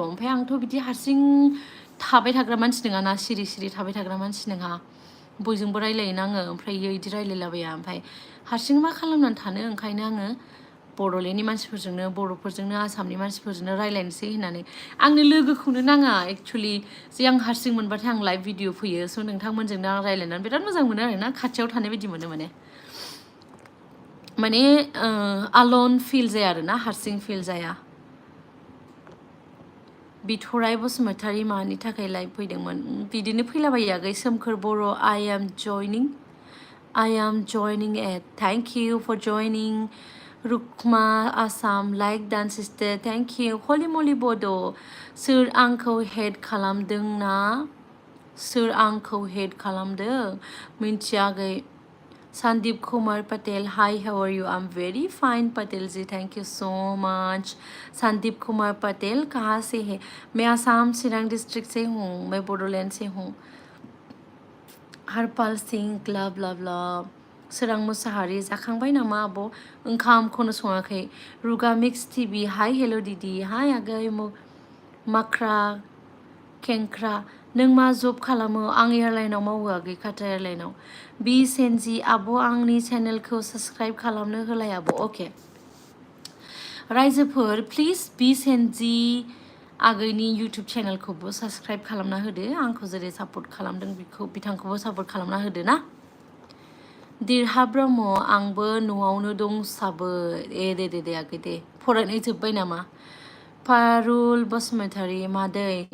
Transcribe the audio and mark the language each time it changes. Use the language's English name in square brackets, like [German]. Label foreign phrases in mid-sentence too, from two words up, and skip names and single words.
[Bodo] ओमफ्राय आंथ' बिदि हारसिं थाबाय थाग्रा मानसि नङा ना सिरि थाबाय थाग्रा मानसि नङा बयजोंबो रायलायो आङो ओमफ्राय इदि रायलायलाबाया ओमफ्राय हारसिं मा खालामनानै थानो ओंखायनो आङो बड'लेण्डनि मानसिफोरजोंनो बर'फोरजोंनो आसामनि मानसिफोरजोंनो रायलायनोसै होननानै आंनो लोगोखौनो नाङा एक्चुअलि जे आं हारसिं मोनबाथाय आं [English] live video [Bodo] फैयो स' नोंथांमोनजोंनो आं रायलायनानै बिराद मोजां मोनो आरोना खाथियाव थानाय बायदि मोनो माने आलन फिल जाया आरोना हारसिं फिल जाया बिथराय बसुमतारी मानि थाखाय लाइभ फैदोंमोन बिदिनो फैलाबायो आगै सोमखोर बर' I [English] am joining it thank you for joining रुक्मा आसाम like dance sister thank you हलि मलि [Bodo] बड' सोर आंखौ हेड खालामदों मिन्थियागै [English] संदीप कुमार पटेल Hi how are you I am very fine Patel ji thank you so much संदीप कुमार पटेल [Hindi] कहाँ से है मैं आसाम चिरां डिस्ट्रिक्ट से हूँ मैं बोडोलैंड से हूँ [Bodo] हरपाल सिंह ग्लाब ग्लाब ग्लाब सोरां मुसाहारि जाखांबाय नामा आब' ओंखामखौनो सङाखै रुगा मिक्स टिभि [English] hi hello' [Bodo] दिदि हाय आगै माख्रा खेंख्रा नों मा जब खालामो आं एयारलाइनाव मावो आगै काटा एयारलाइनाव बि सेनजि आब' आंनि चेनेलखौ साबस्क्राइब खालामनो होलाय आब' अके रायजोफोर प्लिज बि सेनजि आगैनि इउटुब चेनेलखौबो साबस्क्राइब खालामना होदो आंखौ जेरै सापर्ट खालामदों बिथांखौबो सापर्ट खालामना होदो ना दिरहा ब्रह्म आंबो न'आवनो दंसाबो दे आगै दे फरायनाय जोब्बाय नामा पारुल बसुमतारी मादै